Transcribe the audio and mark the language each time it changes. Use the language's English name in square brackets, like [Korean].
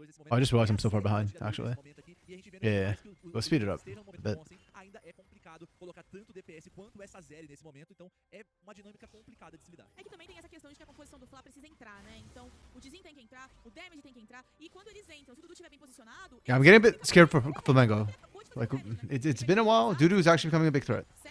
[English] Oh, I just realized I'm so far behind, actually. Yeah, we'll speed it up a bit. [Portuguese] Colocar tanto DPS quanto essa série nesse momento, então é uma dinâmica complicada de se lidar. É que também tem essa questão de que a composição do Fla precisa entrar, né? Então, o Dizim tem que entrar, o Damage tem que entrar, e quando eles entram, se o Dudu estiver bem posicionado... [English] Yeah, I'm getting a bit scared for Flamengo. Like, it's been a while. Dudu is actually becoming a big threat.